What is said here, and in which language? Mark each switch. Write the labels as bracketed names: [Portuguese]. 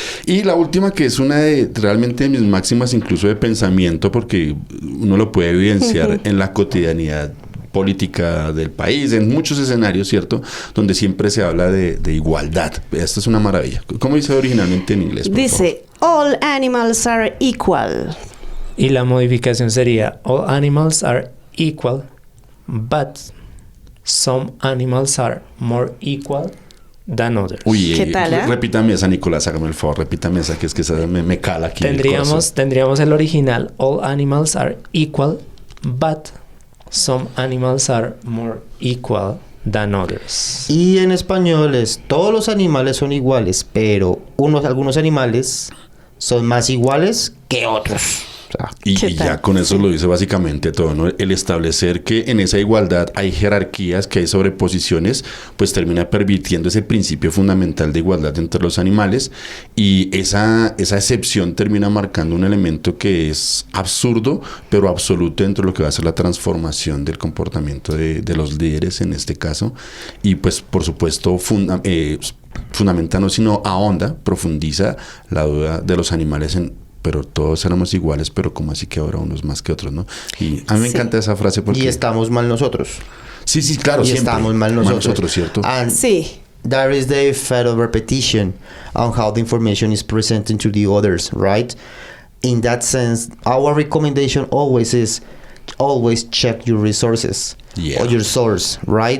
[Spanish] Y la última, que es una de realmente de mis máximas incluso de pensamiento, porque uno lo puede evidenciar en la cotidianidad política del país, en muchos escenarios, ¿cierto? Donde siempre se habla de igualdad. Esto es una maravilla. ¿Cómo dice originalmente en inglés? Dice, [English] all animals are equal. [Spanish] Y la modificación sería, [English] all animals are equal, but some animals are more equal than others. [Spanish] Uy, ¿Qué tal, repítame esa, Nicolás, hágame el favor, repítame esa, que es que esa me cala aquí. Tendríamos el original, [English] all animals are equal, but some animals are more equal than others. [Spanish] Y en español es, todos los animales son iguales, pero algunos animales son más iguales que otros. O sea, y ya con eso lo dice básicamente todo, ¿no? El establecer que en esa igualdad hay jerarquías, que hay sobreposiciones, pues termina permitiendo ese principio fundamental de igualdad entre los animales, y esa excepción termina marcando un elemento que es absurdo, pero absoluto dentro de lo que va a ser la transformación del comportamiento de los líderes en este caso, y pues por supuesto fundamenta no sino ahonda, profundiza la duda de los animales pero todos éramos iguales, pero como así que ahora unos más que otros, ¿no? Y a mí me encanta esa frase porque... Y estamos mal nosotros. Sí, claro, y siempre. Estamos mal nosotros, ¿cierto? [English] And [Spanish] sí. [English] There is the effect of repetition on how the information is presented to the others, right? In that sense, our recommendation always is, always check your resources or your source, right?